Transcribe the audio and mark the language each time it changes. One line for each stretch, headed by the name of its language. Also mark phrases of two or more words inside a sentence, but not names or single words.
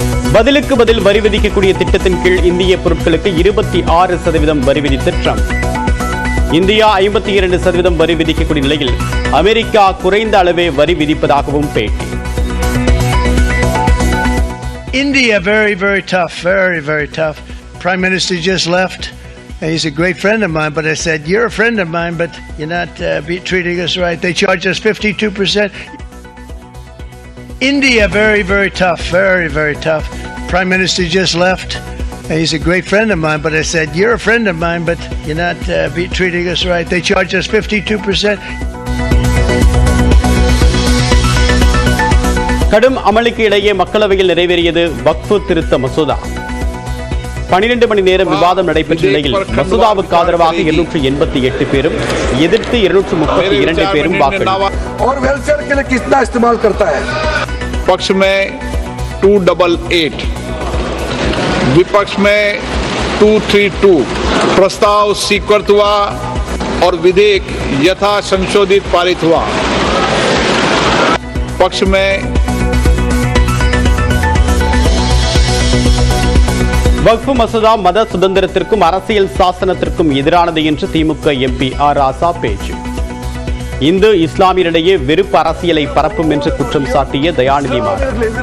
Tamil: பதிலுக்கு பதில் வரி விதிக்கக்கூடிய திட்டத்தின் கீழ் இந்திய பொருட்களுக்கு 26% வரி விதித்த ட்ரம்ப். இந்தியா 52% வரி விதிக்கக்கூடிய நிலையில் அமெரிக்கா குறைந்த அளவே வரி விதிப்பதாகவும் பேட்டி.
English: India, very, very tough, very tough. Prime Minister just left. He's a great friend of mine, but I said, you're a friend of mine, but you're not treating us right. They charge us 52%. India, very, very tough, very tough. Prime Minister just left. He's a great friend of mine, but I said, you're a friend of mine, but you're not treating us right. They charge us 52%.
Tamil: கடும் அமளிக்கு இடையே மக்களவையில் நிறைவேறியது வக்ஃபு திருத்த மசோதா. 12 மணி நேரம் விவாதம் நடைபெற்ற நிலையில் மசோதாவுக்கு ஆதரவாக 288 பேரும் எதிர்த்து 232 பேரும்
Hindi: पक्ष में 288, विपक्ष में 232 प्रस्ताव स्वीकृत हुआ और विधेयक यथा संशोधित पारित हुआ. पक्ष में
Tamil: வக்ஃபு மசோதா மத சுதந்திரத்திற்கும் அரசியல் சாசனத்திற்கும் எதிரானது என்று திமுக எம்பி ஆர் ராசா பேச்சு. இந்து இஸ்லாமியரிடையே வெறுப்பு அரசியலை பரப்பும் என்று குற்றம் சாட்டிய தயாநிதி மாறன்.